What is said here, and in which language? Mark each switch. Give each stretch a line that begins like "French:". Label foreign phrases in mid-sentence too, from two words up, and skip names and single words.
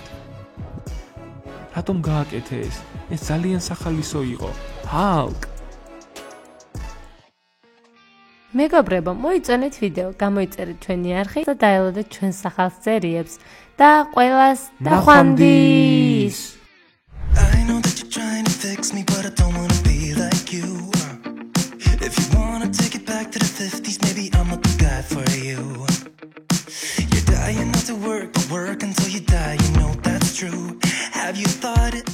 Georgian: რატომ გააკეთე ეს? ეს ძალიან სახალისო იყო. ჰალკ. მეგობრებო, მოიწონეთ ვიდეო, გამოიწერეთ ჩვენი არხი და დაელოდეთ ჩვენს სახალხ სერიებს და ყველას დახვამდის.
English: I know that you're trying to fix me, but I don't wanna be like you. If you wanna take it back to the 50s, maybe I'm not the guy for you. You're dying not to work, but work until you die, you know that's true. Have you thought it?